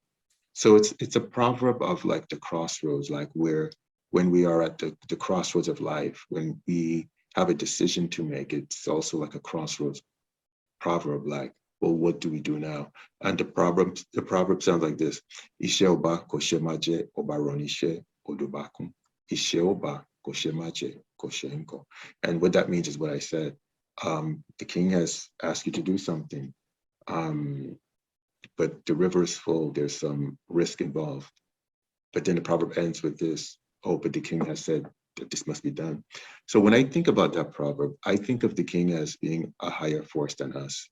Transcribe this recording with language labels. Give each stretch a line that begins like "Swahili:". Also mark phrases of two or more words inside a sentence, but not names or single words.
English: So it's a proverb of like the crossroads, like where when we are at the crossroads of life, when we have a decision to make, it's also like a crossroads proverb, like, well, what do we do now? And the proverb sounds like this:
Yoruba: Ishe oba koshemaje obaronishe odobakum. Ishe oba koshemaje koshenko.
English: And what that means is what I said. The king has asked you to do something, but the river is full. There's some risk involved. But then the proverb ends with this: oh, but the king has said that this must be done. So when I think about that proverb, I think of the king as being a higher force than us.